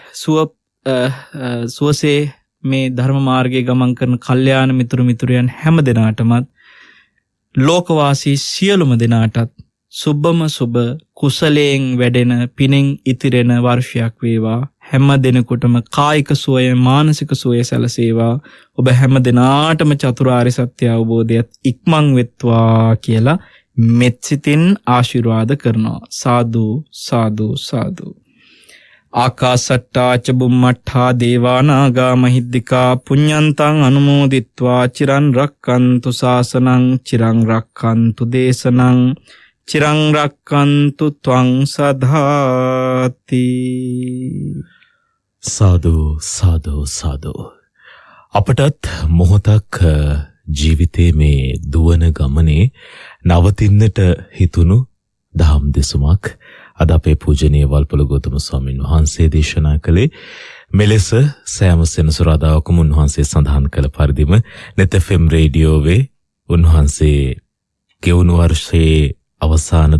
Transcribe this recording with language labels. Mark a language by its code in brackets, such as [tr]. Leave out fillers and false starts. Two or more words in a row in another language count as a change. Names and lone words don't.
[si] සුවසේ මේ ධර්ම මාර්ගයේ ගමන් කරන කල්යාණ මිතුරු මිතුරියන් හැම දෙනාටමත්, ලෝකවාසී සියලුම දෙනාටත් සුබම සුබ කුසලයෙන් වැඩෙන පිනෙන් ඉතිරෙන වර්ෂයක් වේවා. හැම දිනෙකටම කායික සුවය, මානසික සුවය සැලසේවා. ඔබ හැම දිනාටම චතුරාර්ය සත්‍ය අවබෝධයත් ඉක්මන් වෙත්වා කියලා මෙත් සිතින් ආශිර්වාද කරනවා. සාදු සාදු සාදු. [pi] ආකාසට්ටා ච බුම්මට්ඨා දේවානාගා මහිද්దికා පුඤ්ඤන්තං අනුමෝදිත්වා චිරන් රක්칸තු ශාසනං චිරං රක්칸තු දේශනං චිරං රක්칸තු ත්වං සදාති. [si] සාදු සාදු සාදු. අපටත් මොහොතක් ජීවිතයේ මේ දුවන ගමනේ නවතින්නට හිතුණු දහම් දෙසුමක් අද අපේ පූජනීය වල්පොළ ගෞතම ස්වාමීන් වහන්සේ දේශනා කළේ. මෙලෙස සෑම සෙනසුරාදාකම උන්වහන්සේ සඳහන් කළ පරිදිම net FM රේඩියෝවේ උන්වහන්සේ ගෙවුණු වර්ෂයේ අවසාන